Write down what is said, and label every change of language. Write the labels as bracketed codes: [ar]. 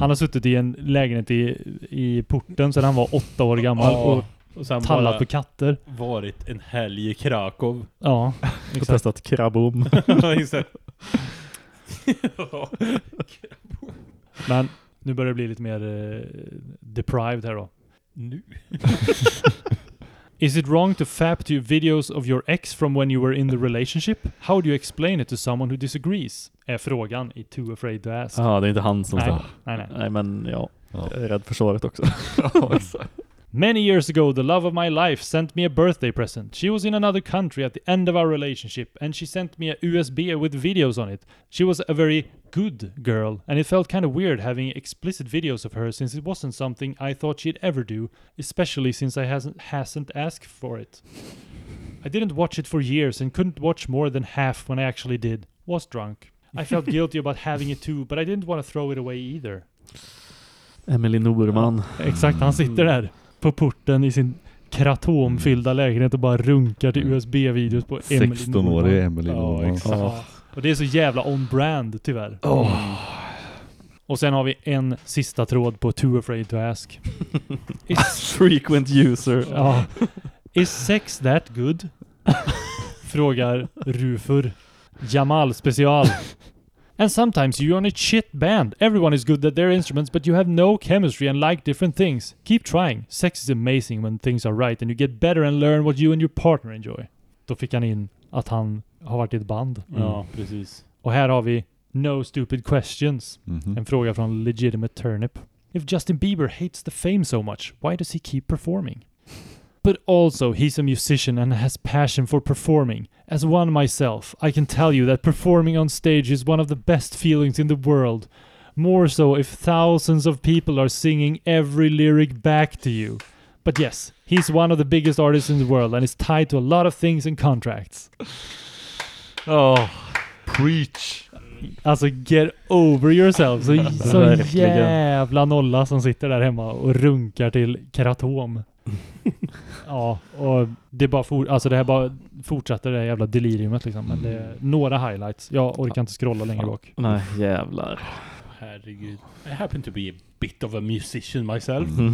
[sv] Han har suttit i en lägenhet i porten sedan han var 8 år gammal och sen tallat på katter. Varit en helg i Krakow. Ja, exakt. Och testat krabbom. Ja, men nu börjar det bli lite mer deprived här då. Nu? [en] Is it wrong to fap to videos of your ex from when you were in the relationship? How do you explain it to someone who disagrees? [sv] Är frågan i Too Afraid to Ask. Ja, det är inte han som nej. Sa. Nej, men ja. Jag är rädd för svaret också. [en] Many years ago, the love of my life sent me a birthday present. She was in another country at the end of our relationship and she sent me a USB with videos on it. She was a very good girl, and it felt kind of weird having explicit videos of her since it wasn't something I thought she'd ever do, especially since I hasn't asked for it. I didn't watch it for years and couldn't watch more than half when I actually did. Was drunk. I felt guilty about having it too, but I didn't want to throw it away either. Emily Norman. [sv] Exakt, han sitter där på porten i sin kratomfyllda lägenhet och bara runkar till USB-videos på 16 Emily Norman. 16 år Emily Norman. Ja, exakt. Oh. Och det är så jävla on-brand tyvärr. [en] Oh. [sv] Och sen har vi en sista tråd på Too Afraid to Ask. [en] Frequent user. Ja. Is sex that good? [sv] Frågar [en] Rufur. Jamal special. And sometimes you're on a shit band. Everyone is good at their instruments, but you have no chemistry and like different things. Keep trying. Sex is amazing when things are right and you get better and learn what you and your partner enjoy. [sv] Då fick han in att han har varit i ett band. Mm. Ja, precis. Och här har vi No Stupid Questions. Mm-hmm. En fråga från Legitimate Turnip. [en] If Justin Bieber hates the fame so much, why does he keep performing? But also, he's a musician and has passion for performing. As one myself, I can tell you that performing on stage is one of the best feelings in the world. More so if thousands of people are singing every lyric back to you. But yes, he's one of the biggest artists in the world and is tied to a lot of things and contracts. Oh, preach. [sv] Alltså, [en] get over yourself. [sv] Så jävla nolla som sitter där hemma och runkar till kratom. Ja, och det bara alltså det här bara fortsätter det jävla deliriumet liksom, men det är några highlights. Jag orkar inte scrolla längre bak. Nej, jävlar. Herregud. [en] I happen to be a bit of a musician myself.